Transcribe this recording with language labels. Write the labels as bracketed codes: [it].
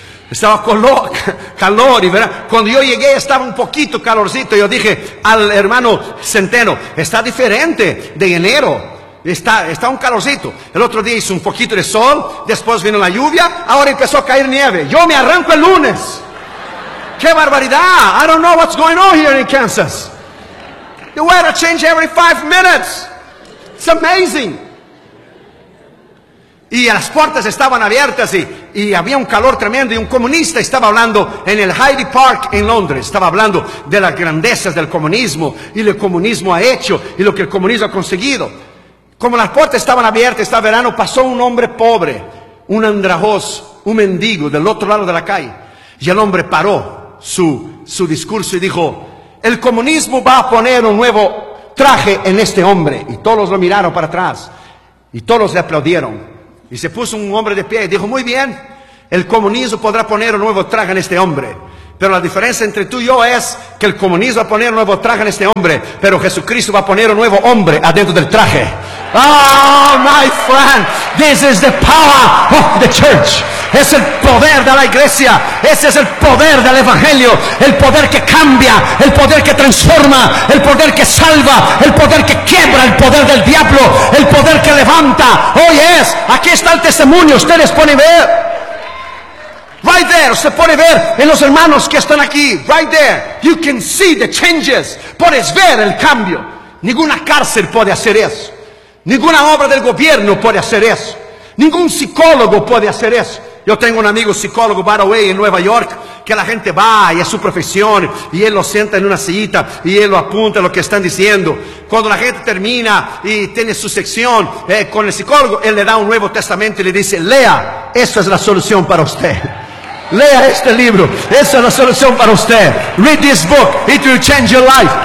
[es] Estaba calor y verano. Cuando yo llegué estaba un poquito calorcito. Yo dije al hermano Centeno, está diferente de enero. Está un calorcito. El otro día hizo un poquito de sol, después vino la lluvia, ahora empezó a caer nieve. Yo me arranco el lunes. ¡Qué barbaridad! [en] I don't know what's going on here in Kansas. The weather changes every 5 minutes. It's amazing. [es] Y las puertas estaban abiertas y había un calor tremendo. Y un comunista estaba hablando en el Hyde Park en Londres. Estaba hablando de las grandezas del comunismo y lo que el comunismo ha hecho y lo que el comunismo ha conseguido. Como las puertas estaban abiertas, estaba verano, pasó un hombre pobre, un andrajoz, un mendigo del otro lado de la calle. Y el hombre paró su discurso y dijo, el comunismo va a poner un nuevo traje en este hombre. Y todos lo miraron para atrás y todos le aplaudieron. Y se puso un hombre de pie y dijo, muy bien, el comunismo podrá poner un nuevo traje en este hombre. Pero la diferencia entre tú y yo es que el comunismo va a poner un nuevo traje en este hombre, pero Jesucristo va a poner un nuevo hombre adentro del traje. [en] Oh, my friend, this is the power of the church. [es] Es el poder de la iglesia. Ese es el poder del evangelio. El poder que cambia, el poder que transforma, el poder que salva, el poder que quebra el poder del diablo, el poder que levanta. Hoy es, aquí está el testimonio. Ustedes pueden ver. [en] Right there, [es] se puede ver en los hermanos que están aquí. [en] Right there, you can see the changes. [es] Puedes ver el cambio. Ninguna cárcel puede hacer eso. Ninguna obra del gobierno puede hacer eso. Ningún psicólogo puede hacer eso. Yo tengo un amigo psicólogo, [en] by the way, [es] en Nueva York, que la gente va y es su profesión, y él lo sienta en una sillita y él lo apunta lo que están diciendo. Cuando la gente termina y tiene su sección con el psicólogo, él le da un Nuevo Testamento y le dice, lea, esa es la solución para usted. Lea este libro, esa es la solución para usted. [en] Read this book, it will change your life.